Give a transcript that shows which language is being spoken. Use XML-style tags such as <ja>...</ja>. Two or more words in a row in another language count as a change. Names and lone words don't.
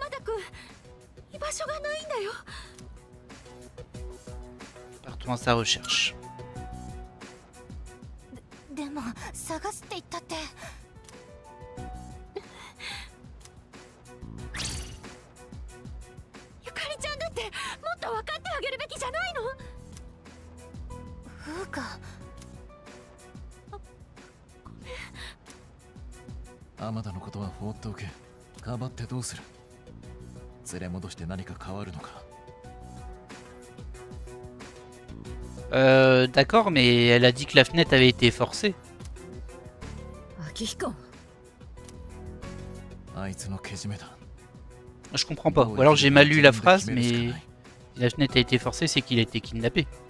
<fr>Partons à sa recherche.</fr> <ja>Amada のことは放っておけ。かばってどうする。連れ戻して何か変わるのか。</ja> <fr>D'accord, mais elle a dit que la fenêtre avait été forcée. Je comprends pas. Ou alors j'ai mal lu la phrase, mais si la fenêtre a été forcée, c'est qu'il a été kidnappé.</fr>